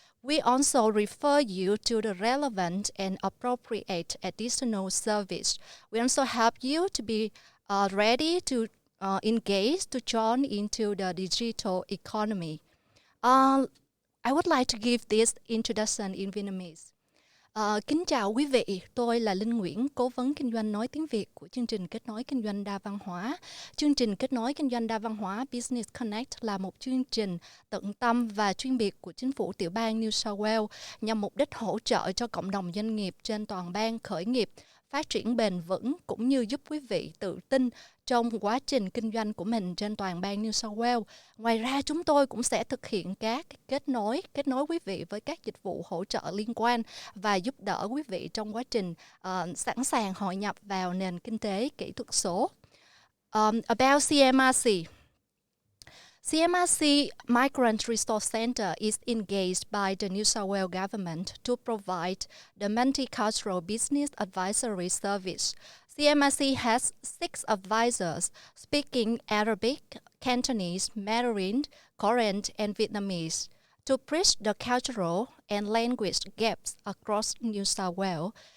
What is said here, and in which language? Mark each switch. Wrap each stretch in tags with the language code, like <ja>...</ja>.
<en>We also refer you to the relevant and appropriate additional service. We also help you to be ready to engage to join into the digital economy. I would like to give this introduction in Vietnamese.</en> <vi>Kính chào quý vị, tôi là Linh Nguyễn, cố vấn kinh doanh nói tiếng Việt của chương trình kết nối kinh doanh đa văn hóa. Chương trình kết nối kinh doanh đa văn hóa Business Connect là một chương trình tận tâm và chuyên biệt của chính phủ tiểu bang New South Wales nhằm mục đích hỗ trợ cho cộng đồng doanh nghiệp trên toàn bang khởi nghiệp, phát triển bền vững cũng như giúp quý vị tự tin trong quá trình kinh doanh của mình trên toàn bang New South Wales. Ngoài ra, chúng tôi cũng sẽ thực hiện các kết nối quý vị với các dịch vụ hỗ trợ liên quan và giúp đỡ quý vị trong quá trình sẵn sàng hội nhập vào nền kinh tế kỹ thuật số.</vi> <en>About CMRC. CMRC Migrant Resource Center is engaged by the New South Wales government to provide the multicultural business advisory service. CMRC has 6 advisors speaking Arabic, Cantonese, Mandarin, Korean, and Vietnamese to bridge the cultural and language gaps across New South Wales.</en>